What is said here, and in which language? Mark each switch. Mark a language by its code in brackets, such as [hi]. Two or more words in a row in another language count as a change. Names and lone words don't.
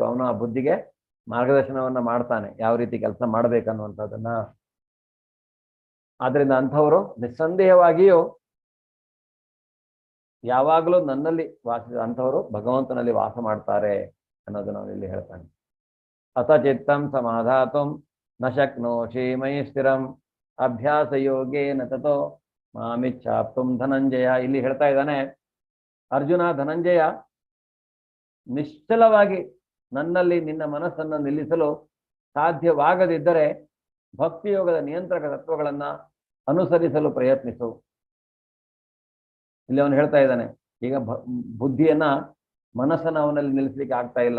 [kn] ಅವನು ಆ ಬುದ್ಧಿಗೆ ಮಾರ್ಗದರ್ಶನವನ್ನ ಮಾಡ್ತಾನೆ, ಯಾವ ರೀತಿ ಕೆಲಸ ಮಾಡ್ಬೇಕನ್ನುವಂಥದ್ದನ್ನ. ಆದ್ರಿಂದ ಅಂಥವರು ನಿಸ್ಸಂದೇಹವಾಗಿಯೂ ಯಾವಾಗಲೂ ನನ್ನಲ್ಲಿ ವಾಸಿಸಿದ ಅಂಥವರು ಭಗವಂತನಲ್ಲಿ ವಾಸ ಮಾಡ್ತಾರೆ ಅನ್ನೋದು ನಾವು ಇಲ್ಲಿ ಹೇಳ್ತಾನೆ. [sa] ಅಥ ಚಿತ್ತಂ ಸಮಾಧಾತುಂ ನ ಶಕ್ನೋಷಿ ಮಯಿ ಸ್ಥಿರಂ ಅಭ್ಯಾಸ ಯೋಗೇನ ತತೋ ಮಾಮಿಚ್ಛಾಪ್ತುಂ ಧನಂಜಯ. [kn] ಇಲ್ಲಿ ಹೇಳ್ತಾ ಇದ್ದಾನೆ ಅರ್ಜುನ, ಧನಂಜಯ, ನಿಶ್ಚಲವಾಗಿ ನನ್ನಲ್ಲಿ ನಿನ್ನ ಮನಸ್ಸನ್ನು ನಿಲ್ಲಿಸಲು ಸಾಧ್ಯವಾಗದಿದ್ದರೆ ಭಕ್ತಿಯೋಗದ ನಿಯಂತ್ರಕ ತತ್ವಗಳನ್ನ ಅನುಸರಿಸಲು ಪ್ರಯತ್ನಿಸು. ಇಲ್ಲಿ ಅವನು ಹೇಳ್ತಾ ಇದ್ದಾನೆ, ಈಗ ಬುದ್ಧಿಯನ್ನ ಮನಸ್ಸನ್ನ ಅವನಲ್ಲಿ ನಿಲ್ಲಿಸ್ಲಿಕ್ಕೆ ಆಗ್ತಾ ಇಲ್ಲ.